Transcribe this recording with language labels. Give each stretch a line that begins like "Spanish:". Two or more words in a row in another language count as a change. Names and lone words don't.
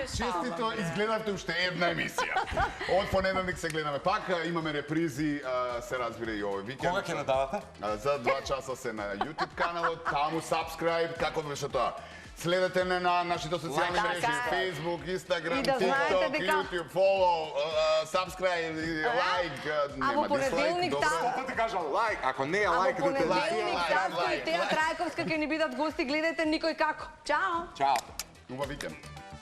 Macedonian: Честито, изгледавте уште една емисија. Од понеделник се гледаме пак, имаме репризи, се разбира и овој викенд. Кога ќе не давате? За 2 часа се на YouTube каналот, таму subscribe, како беше тоа? Следете не на нашите социјални Лайк, мрежи, така. Facebook, Instagram, И да знаете TikTok, дека-
English: YouTube, follow, subscribe, like,
Macedonian: А во нема понеделник дизлайк, добро. таму- Тоа ти кажам лайк, ако не е А во лайк, да те понеделник лайк, Таско и лайк, Теја лайк. Трајковска ќе ни бидат гости, гледате никој како. Чао! Чао. Убав викенд.